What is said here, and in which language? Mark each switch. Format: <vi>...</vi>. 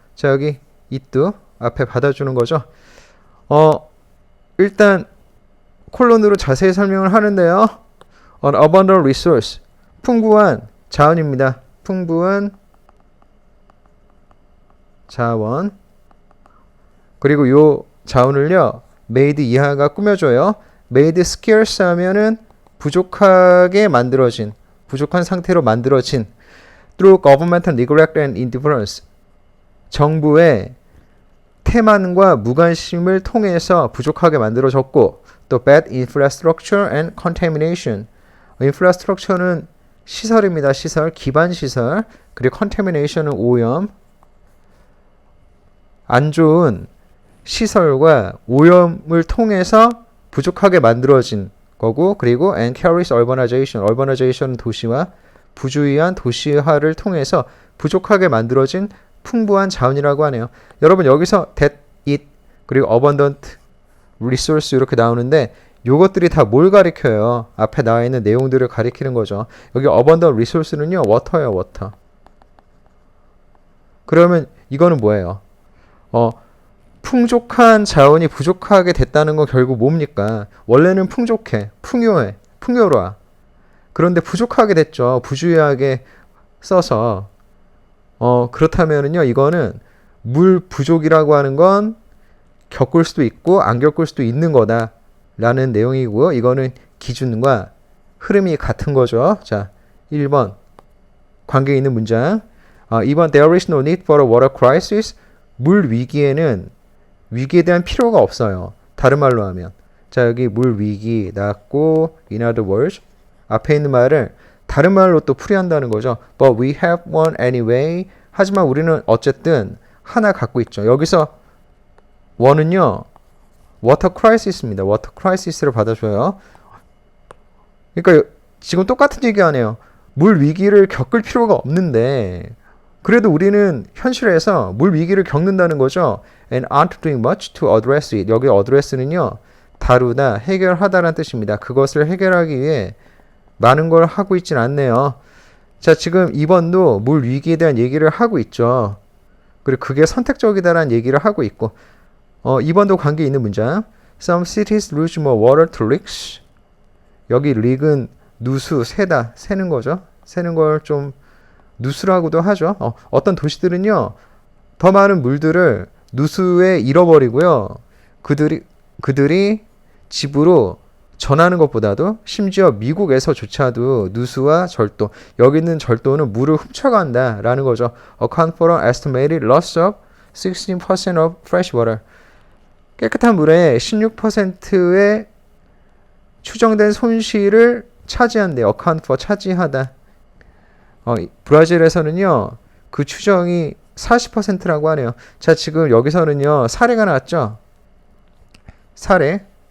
<ko>자, 여기 it 앞에 받아주는 거죠. 일단 콜론으로 자세히 설명을 하는데요.</ko> <en>An abundant resource.</en> <ko>풍부한 자원입니다. 풍부한 자원. 그리고 요 자원을요, made 이하가 꾸며줘요.</ko> <en>made scarce</en> <ko>하면은 부족하게 만들어진, 부족한 상태로 만들어진</ko> <en>through governmental neglect and indifference.</en> <ko>정부의 태만과 무관심을 통해서 부족하게 만들어졌고, 또</ko> <en>bad infrastructure and contamination.</en> <ko>infrastructure는 시설입니다. 시설, 기반 시설. 그리고 contamination은 오염. 안 좋은 시설과 오염을 통해서 부족하게 만들어진 거고, 그리고</ko> <en>and carries urbanization.</en> <ko>urbanization은 도시화, 부주의한 도시화를 통해서 부족하게 만들어진 풍부한 자원이라고 하네요. 여러분 여기서 that, it, 그리고 abundant resource 이렇게 나오는데 요것들이 다 뭘 가리켜요? 앞에 나와 있는 내용들을 가리키는 거죠. 여기 abundant resource는요, water예요, water. 그러면 이거는 뭐예요? 풍족한 자원이 부족하게 됐다는 건 결국 뭡니까? 원래는 풍족해, 풍요해, 풍요로워. 그런데 부족하게 됐죠. 부주의하게 써서. 그렇다면은요, 이거는 물 부족이라고 하는 건 겪을 수도 있고 안 겪을 수도 있는 거다. 라는 내용이고요. 이거는 기준과 흐름이 같은 거죠. 자, 1번 관계 있는 문장.</ko> <en>2번 There is no need for a water crisis.</en> <ko>물 위기에는 위기에 대한 필요가 없어요. 다른 말로 하면. 자, 여기 물 위기 나왔고</ko> <en>in other words</en> <ko>앞에 있는 말을 다른 말로 또 풀이한다는 거죠.</ko> <en>But we have one anyway.</en> <ko>하지만 우리는 어쨌든 하나 갖고 있죠. 여기서 one은요. 워터 크라이시스입니다. 워터 크라이시스를 받아줘요. 그러니까 지금 똑같은 얘기하네요. 물 위기를 겪을 필요가 없는데 그래도 우리는 현실에서 물 위기를 겪는다는 거죠.</ko> <en>And aren't doing much to address it.</en> <ko>여기 address는요. 다루다, 해결하다라는 뜻입니다. 그것을 해결하기 위해 많은 걸 하고 있진 않네요. 자, 지금 2번도 물 위기에 대한 얘기를 하고 있죠. 그리고 그게 선택적이다라는 얘기를 하고 있고 2번도 관계 있는 문장.</ko> <en>Some cities lose more water to leaks.</en> <ko>여기 leak은 누수, 세다, 새는 거죠. 새는 걸 좀 누수라고도 하죠. 어떤 도시들은요. 더 많은 물들을 누수에 잃어버리고요. 그들이 집으로 전하는 것보다도 심지어 미국에서조차도 누수와 절도, 여기 있는 절도는 물을 훔쳐간다라는 거죠.</ko> <en>Account for an estimated loss of 16% of fresh water.</en> <ko>깨끗한 물의 16%의 추정된 손실을 차지한대.</ko> <en>account for</en> <ko>차지하다. 브라질에서는요, 그 추정이 40%라고 하네요. 자, 지금 여기서는요, 사례가 나왔죠? 사례.</ko>